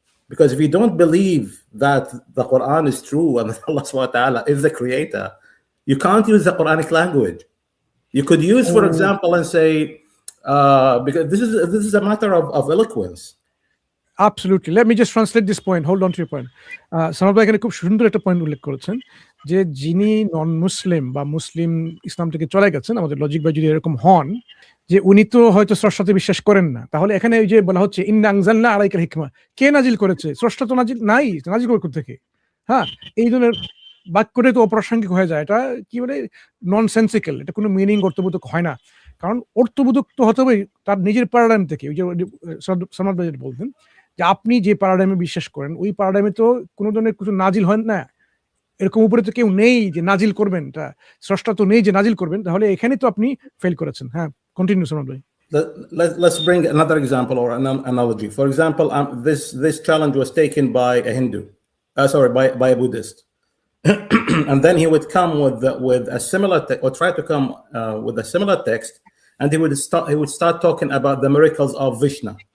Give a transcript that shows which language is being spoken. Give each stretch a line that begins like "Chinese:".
English: Because if you don't believe that the Quran is true and that Allah subhanahu wa ta'ala is the creator, you can't use the Quranic language. You could use, for example, and say, because this is a matter of eloquence. Absolutely. Let me just translate this point. Hold on to your point.
Bangla: Samad ভাই এখানে খুব সুন্দর একটা point উল্লেখ করেছেন, যে যিনি নন মুসলিম বা মুসলিম ইসলাম থেকে চলে গেছেন, আমাদের লজিক ভাই যদি এরকম হন যে উনি তো হয়তো স্রষ্টাতে বিশ্বাস করেন না, তাহলে এখানে ওই যে বলা হচ্ছে
Arabic: ইন্না আনজালনা আলাইকাল হিকমা,
Bangla: কে নাজিল করেছে? স্রষ্টা তো নাজিল নাই, নাজিল করে কোথা থেকে? হ্যাঁ, এই ধরনের বাক্যটা তো অপ্রাসঙ্গিক হয়ে যায়, এটা কি বলে ননসেন্সিক্যাল, এটা কোনো মিনিং অর্থবোধক হয় না। কারণ অর্থবোধক তো হতে হবে তার নিজের প্যারাডাইম থেকে। ওই যে সামাদ ভাই বলতেন যে আপনি যে প্যারাডাইমে বিশ্বাস করেন ওই প্যারাডাইমে তো কোনো ধরনের কিছু নাজিল হয় না, এরকম উপরে তো কেউ নেই যে নাজিল করবেন, এটা স্রষ্টা তো নেই যে নাজিল করবেন, তাহলে এখানে তো আপনি ফেল করেছেন। হ্যাঁ, কন্টিনিউ সামাদ ভাই।
English: Let's bring another example or an analogy. For example, this challenge was taken by a Hindu, by a Buddhist, and then he would come with a similar or try to come with a similar text, and he would start talking about the miracles of Vishnu.